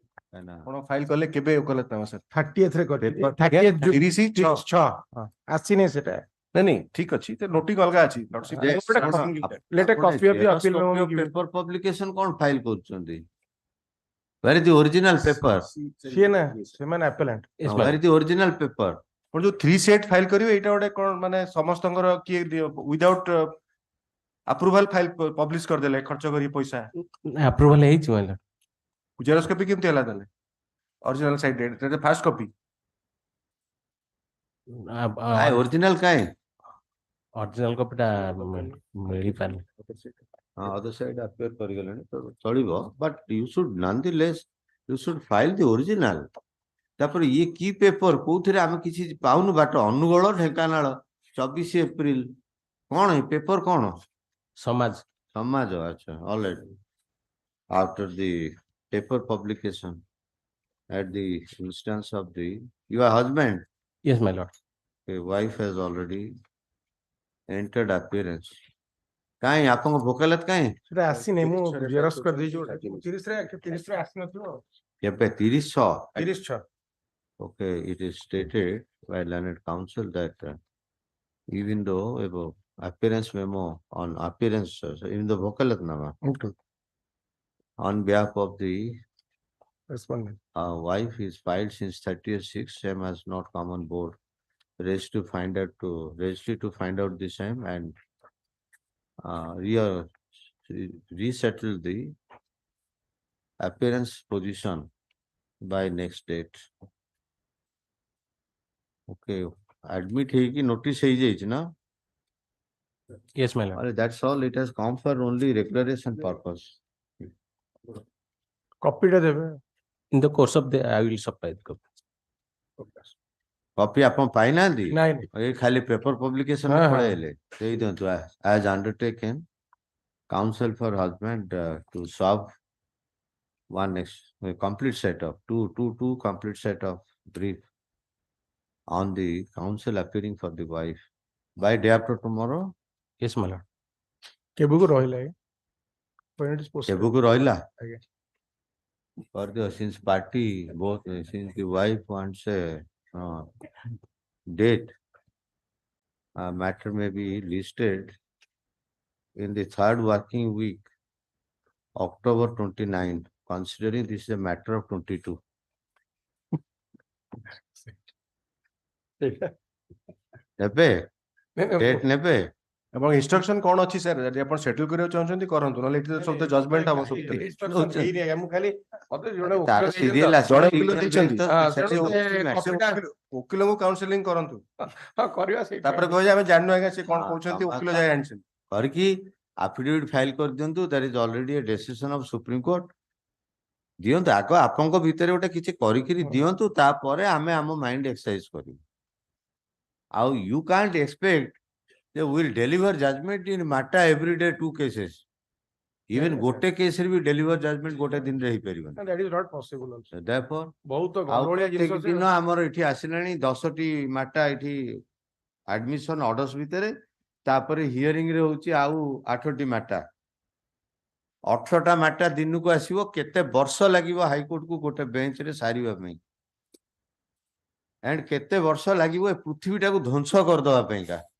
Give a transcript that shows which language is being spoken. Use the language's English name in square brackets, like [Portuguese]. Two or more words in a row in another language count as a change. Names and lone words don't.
[Odia] ଆପଣ ଫାଇଲ କଲେ କେବେ କଲେ ତମ ସାର୍ 30th ରେ କରିଥିଲି [English] Paper- 30th June 36 [Odia] ଆସିନି ସେଟା ନାଇଁ ଠିକ ଅଛି ତ ନୋଟିଂ ଅଲଗା ଅଛି Lordship, [English] Yes, [Odia] ଗୋଟେ ଆପଣ- [English] crossing- let a copy of the appeal memo be given. paper publication [Odia] କଣ ଫାଇଲ କରୁଛନ୍ତି? [English] Where is the original paper? [Odia] ସିଏ ନା ସେମାନେ appellant [English] Where is the original paper? [Odia] ଆପଣ ଯୋଉ 3 ସେଟ୍ ଫାଇଲ କରିବେ ଏଇଟା ଗୋଟେ କଣ ମାନେ ସମସ୍ତଙ୍କର କିଏ [English] without approval file [Odia] ପବ୍ଲିଶ କରିଦେଲେ ଖର୍ଚ୍ଚ କରି ପଇସା approval ହେଇଛି ମାନେ [English] xerox copy [Odia] କେମିତି ହେଲା ତାହେଲେ [English] original side [Odia] ଏଟା [English] fast copy [Odia] Original କାଇଁ? [English] original copy [Odia] ଟା ମିଳିପାରୁନି [English] Other side appear [Odia] କରିଗଲେଣି ତ ଚଳିବ [English] but you should nonetheless you should file the original. [Odia] ତାପରେ ଇଏ କି ପେପର କୋଉଥିରେ ଆମେ କିଛି ପାଉନୁ ବାଟ ଅନୁଗୋଳ ଢେଙ୍କାନାଳ 24 ଏପ୍ରିଲ କଣ ଏ ପେପର କଣ? ସମାଜ ସମାଜ ଆଚ୍ଛା [English] all right. After the paper publication at the instance of the your husband, yes my lord a wife has already entered appearance. [Odia] କାଇଁ ଆପଣଙ୍କ ଭୋକାଲତ କାଇଁ? ସେଟା ଆସିନି ମୁଁ ଜେରକ୍ସ କରିଦେଇଛି ଗୋଟେ 30 ରେ ଆସିନଥିବ କେବେ 30 36 [English] Okay, it is stated by learned counsel that even though appearance memo on appearance, even the vokalatnama Okay. on behalf of the respondent wife is filed since 30th/6, same has not come on board. Registry to find out the same and resettle the appearance position by next date. [Odia] Okay, admit ହେଇକି notice ହେଇଯାଇଛି ନା? [English] yes my lord That's all. It has come for only declaration purpose. [Odia] କପି ଟା ଦେବେ [English] in the course of the I will supply the copy [Odia] Copy ଆପଣ ପାଇନାହାନ୍ତି? ନାଇଁ ଏଇ ଖାଲି [English] paper publication [Odia] ହଁ, ହଁ। ପଳେଇଲେ ଦେଇ ଦିଅନ୍ତୁ [English] as undertaken counsel for husband to serve one complete set of two complete set of brief on the counsel appearing for the wife by day after tomorrow. yes my lord [Odia] କେବେକୁ ରହିଲା [English] when it is posted [Odia] କେବେକୁ ରହିଲା? ଆଜ୍ଞା। [English] For the since party both since the wife wants a date, matter may be listed in the third working week, October 29, considering this is a matter of 22. [Odia] ନେବେ date ନେବେ ଏବଂ ଇନଷ୍ଟ୍ରକ୍ସନ କଣ ଅଛି ସାର୍ ଯଦି ଆପଣ ସେଟଲ କରିବାକୁ ଚାହୁଁଛନ୍ତି କରନ୍ତୁ ନହେଲେ ଏଠି ତ ସବୁ ଜଜମେଣ୍ଟ ହବ ସବୁ Instruction ହେଇନି ଆଜ୍ଞା, ମୁଁ ଖାଲି ମତେ ଜଣେ ତାର ଓକିଲ serial ଦେଇଛନ୍ତି ଜଣେ ଆସିବ, ଓକିଲ ଦେଇଛନ୍ତି। ତ ହଁ, ସେଠି ତେଣୁ maximum ଓକିଲଙ୍କୁ କାଉନସିଲିଂ କରନ୍ତୁ ହଁ କରିବା ସେଇଟା ତାପରେ କହିବେ ଆମେ ଜାଣିନୁ ଆଜ୍ଞା ସେ କଣ ହଁ, କହୁଛନ୍ତି ତମ ଓକିଲ କଥା। ଯାଇ ଆଣିଛନ୍ତି କରିକି affidavit file କରିଦିଅନ୍ତୁ, [English] there is already a decision of Supreme Court. [Odia] ଦିଅନ୍ତୁ ଆଗ ଆପଣଙ୍କ ଭିତରେ ଗୋଟେ କିଛି କରିକିରି ଦିଅନ୍ତୁ ତାପରେ ଆମେ ଆମ [English] mind exercise [Odia] କରିବୁ। [English] ଆଉ you can't expect they will deliver judgment in matter every day 2 cases. [Odia] Even ଗୋଟେ କେସରେ ବି [English] deliver judgment [Odia] ଗୋଟେ ଦିନରେ ହେଇପାରିବନି। [English] that is not possible also Therefore [Odia] ବହୁତ ଆଉ ଗଣ୍ଡଗୋଳିଆ ଜିନିଷ ପ୍ରତ୍ୟେକ ଦିନ ଆମର ଏଠି ଆସିଲାଣି 10ଟି ମାଟା ଏଠି [English] admission orders [Odia] ଭିତରେ ତାପରେ ହିୟରିଂ ରେ ହଉଛି ଆଉ 8ଟି ମାଟା 18ଟା ମାଟା ଦିନକୁ ଆସିବ କେତେ ବର୍ଷ ଲାଗିବ ହାଇକୋର୍ଟକୁ ଗୋଟେ ବେଞ୍ଚରେ ସାରିବା ପାଇଁ ଏଣ୍ଡ କେତେ ବର୍ଷ ଲାଗିବ ଏ ପୃଥିବୀଟାକୁ ଧ୍ୱଂସ କରିଦବା ପାଇଁକା।